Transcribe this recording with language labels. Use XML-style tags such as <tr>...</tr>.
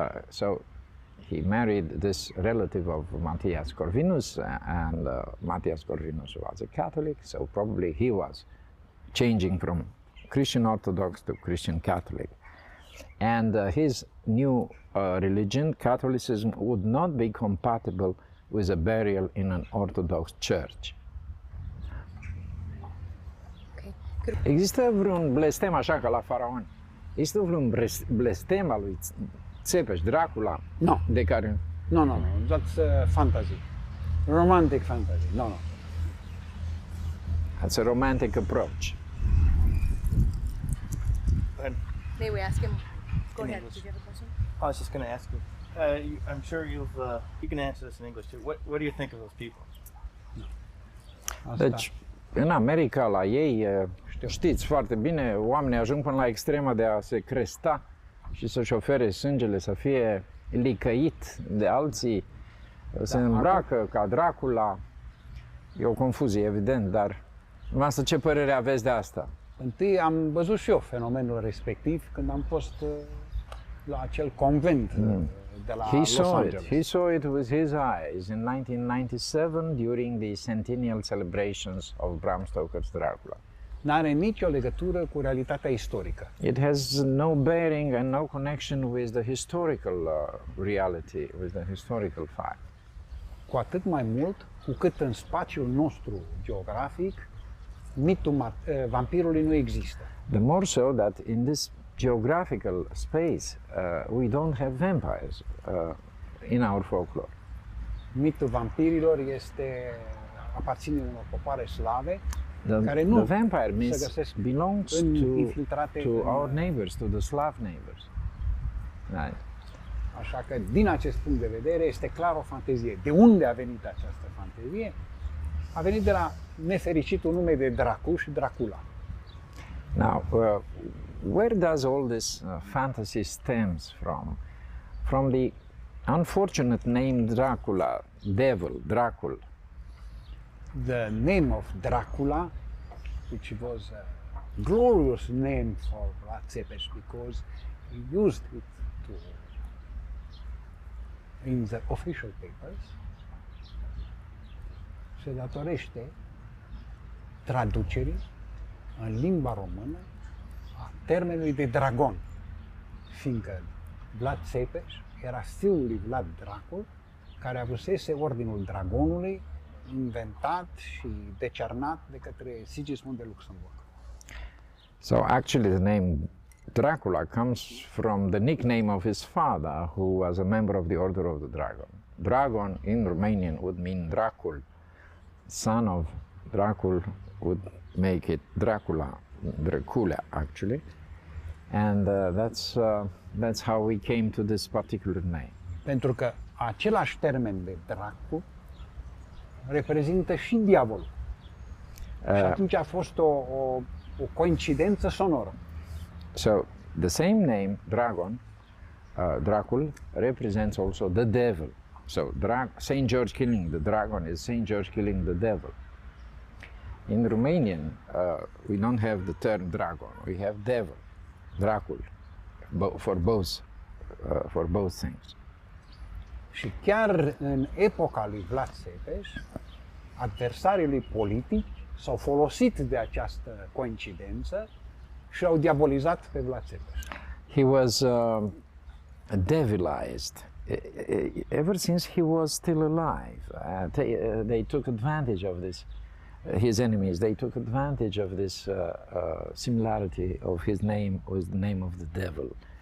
<en>So he married this relative of Matthias Corvinus, and Matthias Corvinus was a Catholic, so probably he was changing from Christian Orthodox to Christian Catholic. And his new religion, Catholicism, would not be compatible with a burial in an Orthodox church. Okay.</en> <ro>Există vreun blestem așa ca la faraon? Există vreun blestem al lui Țepeș, Dracula?</ro> <en>No.</en> <ro>De care...</ro> <en>No. That's fantasy. Romantic fantasy. No. That's a romantic approach. Go ahead. May we ask him? Go In ahead. English. Did you have a question? I was just going to ask you. I'm sure you can answer this in English too. What do you think of those people?</en> <ro>Asta. Deci, în America, la ei, știți foarte bine, oamenii ajung până la extrema de a se cresta și să-și ofere sângele să fie licăit de alții, se îmbracă ca Dracula. E o confuzie, evident, dar dumneavoastră ce părere aveți de asta? Întâi am văzut și eu fenomenul respectiv când am fost la acel convent de la Los Angeles.</ro> <en>He saw it with his eyes in 1997 during the centennial celebrations of Bram Stoker's Dracula.</en> <ro>N-are nicio legătură cu realitatea istorică.</ro> <en>It has no bearing and no connection with the historical reality, with the historical fact.</en> <ro>Cu atât mai mult cu cât în spațiul nostru geografic mitul vampirului nu există.</ro> <en>The more so that in this geographical space we don't have vampires in our folklore.</en> <ro>Mitul vampirilor aparține unor popoare slave care</ro> <en>The</en> <ro>nu</ro> <en>vampire</en> <ro>se</ro> <en>myth</en> <ro>găsesc</ro> <en>belongs</en> <ro>infiltrate</ro> <en>to</en> <ro>în-</ro> <en>our neighbors, to the Slav neighbors. Right.</en> <ro>Așa că, din acest punct de vedere, este clar o fantezie. De unde a venit această fantezie? A venit de la nefericitul nume de Dracu și Dracula.</ro> <en>Now, where does all this fantasy stems from? From the unfortunate name Dracula, devil, Dracul. The name of Dracula, which was a glorious name for Vlad Țepeș because he used it in the official papers,</en> <ro>se datorește traducerii în limba română a termenului de dragon, fiindcă Vlad Țepeș era fiul lui Vlad Dracul care avusese Ordinul Dragonului, inventat și decernat de către Sigismund de Luxemburg.</ro> <en>So actually the name Dracula comes from the nickname of his father, who was a member of the Order of the Dragon. Dragon in Romanian would mean Dracul. Son of Dracul would make it Dracula, Dracula actually. And that's how we came to this particular name.</en> <ro>Pentru că același termen de dracu reprezintă și diavolul. Și atunci a fost o coincidență sonoră.</ro> <en>So the same name, Dragon, Dracul, represents also the devil. So Saint George killing the dragon is Saint George killing the devil. In Romanian, we don't have the term dragon, we have devil, Dracul, for both things.</en> <ro>Și chiar în epoca lui Vlad Țepeș, adversarii lui politici s-au folosit de această coincidență și au diabolizat pe Vlad Țepeș.</ro> <en>He was devilized ever since he was still alive. They took advantage of this. His enemies, they took advantage of this similarity of his name with the name of the devil.</en>